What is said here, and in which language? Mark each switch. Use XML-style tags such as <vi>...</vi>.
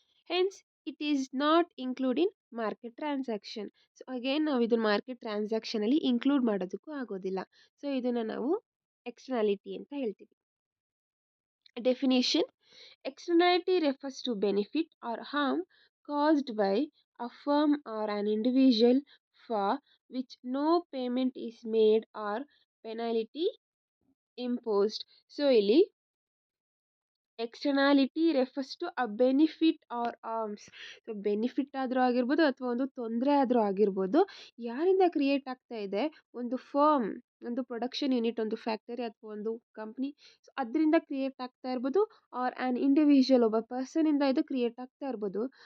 <en>Hence it is not include in market transaction.</en> <kn>So again ನಾವು ಇದನ್ನು market ಟ್ರಾನ್ಸಾಕ್ಷನಲ್ಲಿ include ಮಾಡೋದಕ್ಕೂ ಆಗೋದಿಲ್ಲ. ಸೊ ಇದನ್ನು ನಾವು ಎಕ್ಸ್ಟರ್ನಾಲಿಟಿ ಅಂತ ಹೇಳ್ತೀವಿ.</kn> <en>Definition: externality refers to benefit or harm caused by a firm or an individual for which no payment is made or penalty imposed. So</en> <kn>ಇಲ್ಲಿ</kn> <en>Externality refers to a benefit or harms.</en> <kn>So benefit ಆದರೂ ಆಗಿರ್ಬೋದು ಅಥವಾ ಒಂದು ತೊಂದರೆ ಆದರೂ ಆಗಿರ್ಬೋದು, ಯಾರಿಂದ create ಆಗ್ತಾ ಇದೆ, ಒಂದು ಫರ್ಮ್, ಒಂದು ಪ್ರೊಡಕ್ಷನ್ ಯೂನಿಟ್, ಒಂದು ಫ್ಯಾಕ್ಟರಿ ಅಥವಾ ಒಂದು ಕಂಪ್ನಿ, ಸೊ ಅದರಿಂದ ಕ್ರಿಯೇಟ್ ಆಗ್ತಾ ಇರ್ಬೋದು</kn> <en>or an individual,</en> <kn>ಒಬ್ಬ ಪರ್ಸನಿಂದ ಇದು ಕ್ರಿಯೇಟ್ ಆಗ್ತಾ ಇರ್ಬೋದು.</kn>